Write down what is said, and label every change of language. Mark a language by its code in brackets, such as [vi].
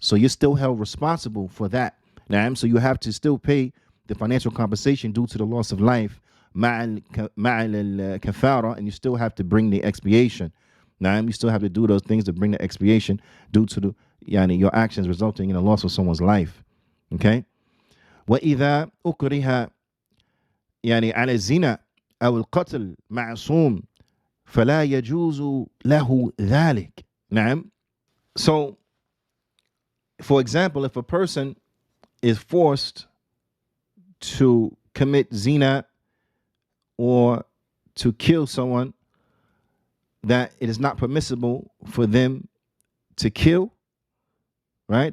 [en] So you're still held responsible for that. Now, so you have to still pay the financial compensation due to the loss of life, ma'al kafara, and you still have to bring the expiation. Now, you still have to do those things to bring the expiation due to the your actions resulting in the loss of someone's life. Okay? [ar] وإذا أكره على الزنا أو القتل معصوم فلا يجوز له ذلك. نعم. [en] So, for example, if a person is forced to commit zina or to kill someone that it is not permissible for them to kill, right?